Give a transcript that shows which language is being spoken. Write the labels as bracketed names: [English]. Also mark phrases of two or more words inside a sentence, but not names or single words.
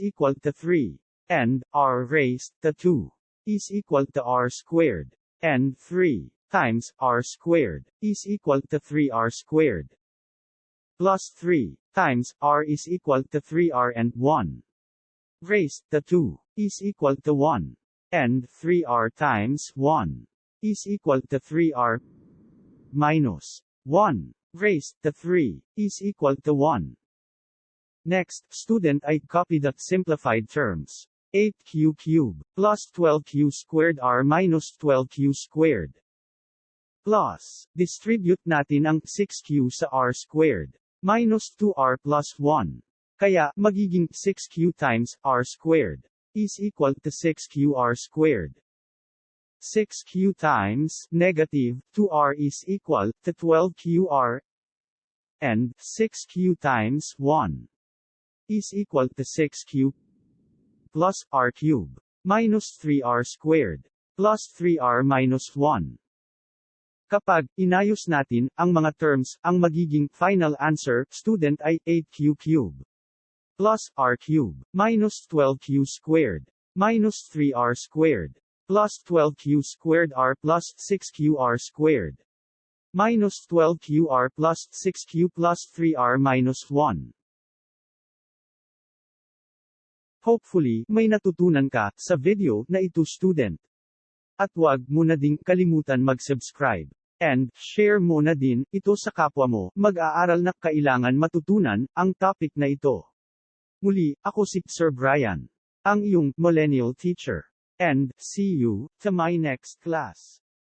[English] equal to 3 and r raised to 2 is equal to r squared and 3 times r squared is equal to 3r squared plus 3 times r is equal to 3r and 1 raised to 2 is equal to 1 and 3r times 1 is equal to 3r minus 1 raised to 3 is equal to 1. Next, student I copy the simplified terms. 8q cubed plus 12q squared r minus 12q squared plus distribute [Filipino] natin ang [English] 6q sa r squared minus 2r plus 1. [Filipino] Kaya, magiging [English] 6q times r squared is equal to 6qr squared. 6q times negative 2r is equal to 12qr and 6q times 1 is equal to 6q plus r cubed minus 3r squared plus 3r minus 1. [Filipino] Kapag inayos natin ang mga terms, ang magiging [English] final answer, [Filipino] student ay [English] 8q cubed plus r cubed minus 12q squared minus 3r squared plus 12q squared r plus 6qr squared minus 12qr plus 6q plus 3r minus 1. [Filipino] Hopefully, may natutunan ka sa video na ito student. At huwag mo na ding kalimutan mag-subscribe. And, share mo na din ito sa kapwa mo, mag-aaral na kailangan matutunan ang topic na ito. Muli, ako si Sir Bryan, ang iyong [English] Millennial Teacher. And, see you to my next class.